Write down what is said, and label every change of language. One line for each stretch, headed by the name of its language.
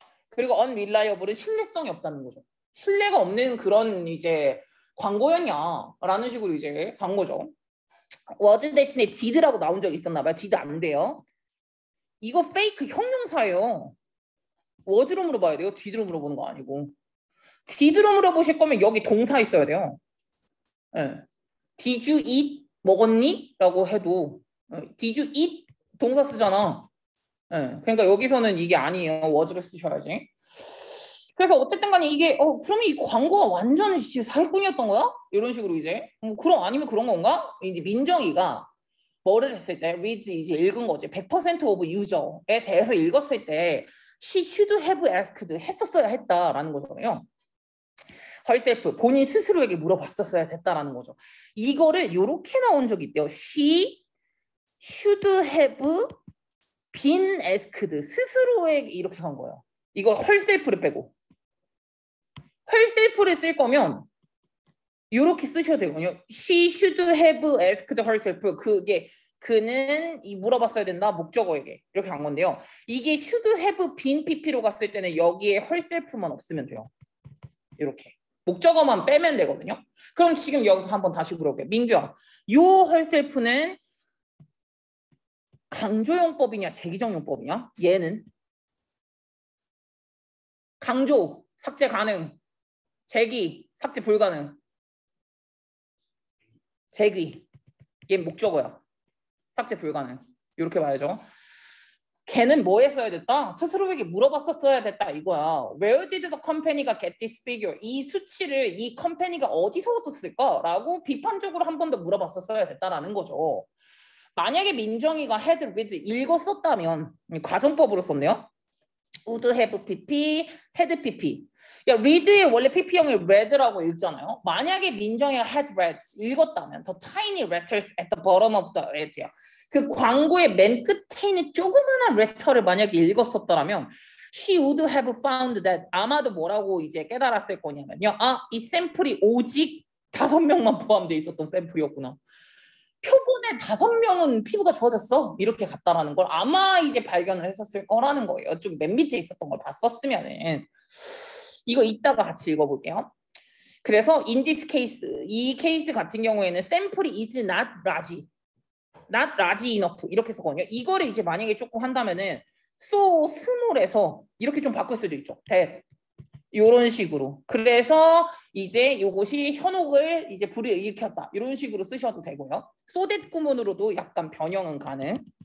Korean: 그리고 unreliable은 신뢰성이 없다는 거죠. 신뢰가 없는 그런 이제 광고였냐라는 식으로 이제 간 거죠. was 대신에 did라고 나온 적 있었나 봐요. did 안 돼요. 이거 페이크 형용사예요. was로 물어봐야 돼요. did로 물어보는 거 아니고. did로 물어보실 거면 여기 동사 있어야 돼요. 네.
English: Did you eat?
Korean: 먹었니? 라고 해도
English: Did you eat?
Korean: 동사 쓰잖아. 네. 그러니까 여기서는 이게 아니에요. was를 쓰셔야지. 그래서 어쨌든 간에 이게 그러면 이 광고가 완전 사기꾼이었던 거야? 이런 식으로 이제 그럼 아니면 그런 건가? 이제 민정이가 뭐를 했을 때 read 이제 읽은 거지. 100% of user에 대해서 읽었을 때
English: she should have asked
Korean: 했었어야 했다라는 거잖아요. herself 본인 스스로에게 물어봤었어야 됐다라는 거죠. 이거를 이렇게 나온 적이 있대요.
English: she should have been asked
Korean: 스스로에게 이렇게 간 거예요. 이거 herself를 빼고 herself를 쓸 거면 이렇게 쓰셔도 되거든요.
English: She should have asked herself.
Korean: 그게 그는 이 물어봤어야 된다 목적어에게 이렇게 간 건데요. 이게 should have been pp로 갔을 때는 여기에 herself만 없으면 돼요. 이렇게 목적어만 빼면 되거든요. 그럼 지금 여기서 한번 다시 물어볼게요. 민규야, 요 herself는 강조용법이냐 제기적용법이냐? 얘는 강조 삭제 가능, 제기 삭제 불가능. 제기 얘 목적어야. 삭제 불가능. 이렇게 봐야죠. 걔는 뭐 했어야 됐다? 스스로에게 물어봤었어야 됐다 이거야.
English: Where did the company가 get this figure?
Korean: 이 수치를 이 컴퍼니가 어디서 얻었을까? 라고 비판적으로 한 번 더 물어봤었어야 됐다라는 거죠. 만약에 민정이가 had read 읽었었다면 과정법으로 썼네요.
English: would have pp, had pp.
Korean: 야, read의 원래 pp형이 read라고 읽잖아요. 만약에 민정이가 had read 읽었다면
English: the tiny letters at the bottom of the ad
Korean: 야. 그 광고의 맨 끝에 있는 조그만한 레터를 만약에 읽었었더라면
English: she would have found that
Korean: 아마도 뭐라고 이제 깨달았을 거냐면요. 이 샘플이 오직 5명만 포함되어 있었던 샘플이었구나. 표본에 5명은 피부가 좋아졌어. 이렇게 갔다라는 걸 아마 이제 발견을 했었을 거라는 거예요. 좀 맨 밑에 있었던 걸 봤었으면은. 이거 이따가 같이 읽어볼게요. 그래서
English: in this case,
Korean: 이 케이스 같은 경우에는 샘플이
English: is not large, not large enough
Korean: 이렇게 썼거든요. 이거를 이제 만약에 조금 한다면은 so small에서 이렇게 좀 바꿀 수도 있죠. that 이런 식으로. 그래서 이제 이것이 현혹을 이제 불이일으켰다 이런 식으로 쓰셔도 되고요. so that 구문으로도 약간 변형은 가능.